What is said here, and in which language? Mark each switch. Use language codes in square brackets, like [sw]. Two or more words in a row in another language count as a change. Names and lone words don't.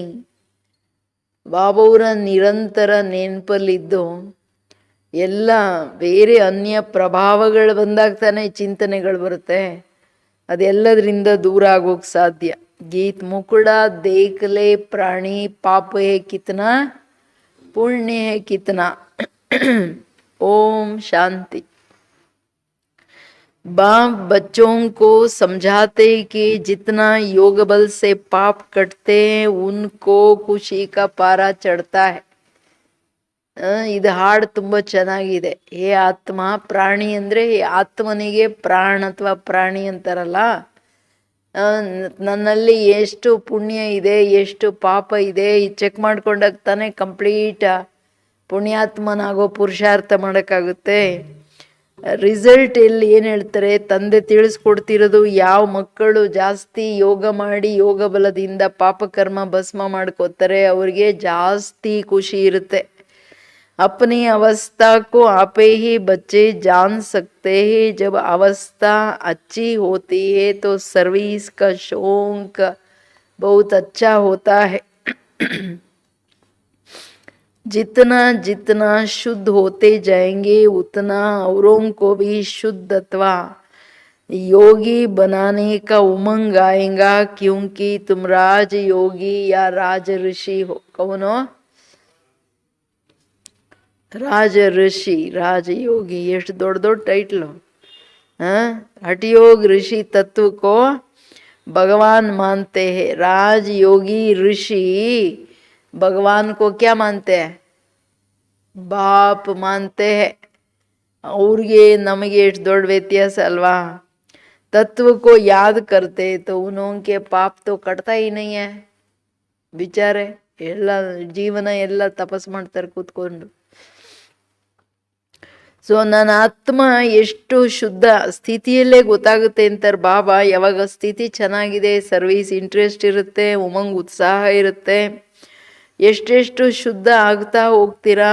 [kn] ಬಾಬಾವರ ನಿರಂತರ ನೆನಪಲ್ಲಿದ್ದು ಎಲ್ಲ ಬೇರೆ ಅನ್ಯ ಪ್ರಭಾವಗಳು ಬಂದಾಗ ತಾನೇ ಚಿಂತನೆಗಳು ಬರುತ್ತೆ. ಅದೆಲ್ಲದರಿಂದ ದೂರ ಆಗೋಕ್ಕೆ ಸಾಧ್ಯ. [hi] गीत मुकुड देख ले प्राणी पाप है कितना पुण्य है कितना। ओम शांति। बाप बच्चों को समझाते कि जितना योग बल से पाप कटते हैं उनको खुशी का पारा चढ़ता है. [kn] ಇದು ಹಾಡು ತುಂಬ ಚೆನ್ನಾಗಿದೆ. ಹೇ ಆತ್ಮ, ಪ್ರಾಣಿ ಅಂದರೆ ಆತ್ಮನಿಗೆ ಪ್ರಾಣ ಅಥವಾ ಪ್ರಾಣಿ ಅಂತಾರಲ್ಲ, ನನ್ನಲ್ಲಿ ಎಷ್ಟು ಪುಣ್ಯ ಇದೆ ಎಷ್ಟು ಪಾಪ ಇದೆ ಚೆಕ್ ಮಾಡ್ಕೊಂಡಾಗ ತಾನೇ ಕಂಪ್ಲೀಟ್ ಪುಣ್ಯಾತ್ಮನಾಗೋ ಪುರುಷಾರ್ಥ ಮಾಡೋಕ್ಕಾಗುತ್ತೆ. ರಿಸಲ್ಟ್ ಎಲ್ಲಿ ಏನು ಹೇಳ್ತಾರೆ, ತಂದೆ ತಿಳಿಸ್ಕೊಡ್ತಿರೋದು ಯಾವ ಮಕ್ಕಳು ಜಾಸ್ತಿ ಯೋಗ ಮಾಡಿ ಯೋಗ ಬಲದಿಂದ ಪಾಪಕರ್ಮ ಭಸ್ಮ ಮಾಡ್ಕೋತಾರೆ ಅವ್ರಿಗೆ ಜಾಸ್ತಿ ಖುಷಿ ಇರುತ್ತೆ. [hi] अपनी अवस्था को आपे ही बच्चे जान सकते हैं. जब अवस्था अच्छी होती है तो सर्विस का शौक बहुत अच्छा होता है. जितना जितना शुद्ध होते जाएंगे उतना औरों को भी शुद्ध अथवा योगी बनाने का उमंग आएगा. क्योंकि तुम राज योगी या राज ऋषि हो. कौन हो? राज ऋषि राज योगी. [kn] ಎಷ್ಟು ದೊಡ್ಡ ದೊಡ್ಡ ಟೈಟ್ಲು. [hi] हठयोग ऋषि तत्व को भगवान मानते हैं. राज योगी ऋषि भगवान को क्या मानते हैं? बाप मानते हैं. [kn] ಅವ್ರಿಗೆ ನಮಗೆ ಎಷ್ಟು ದೊಡ್ಡ ವ್ಯತ್ಯಾಸ ಅಲ್ವಾ. [hi] तत्व को याद करते तो उनके पाप तो कटता ही नहीं है. [kn] ಬಿಚಾರೆ ಎಲ್ಲ ಜೀವನ ಎಲ್ಲ ತಪಸ್ ಮಾಡ್ತಾರೆ ಕೂತ್ಕೊಂಡು. ಸೊ ನನ್ನ ಆತ್ಮ ಎಷ್ಟು ಶುದ್ಧ ಸ್ಥಿತಿಯಲ್ಲೇ ಗೊತ್ತಾಗುತ್ತೆ ಅಂತಾರೆ ಬಾಬಾ. ಯಾವಾಗ ಸ್ಥಿತಿ ಚೆನ್ನಾಗಿದೆ, [en] service interest [kn] ಇರುತ್ತೆ, ಉಮಂಗ್ ಉತ್ಸಾಹ ಇರುತ್ತೆ, ಎಷ್ಟೆಷ್ಟು ಶುದ್ಧ ಆಗ್ತಾ ಹೋಗ್ತೀರಾ.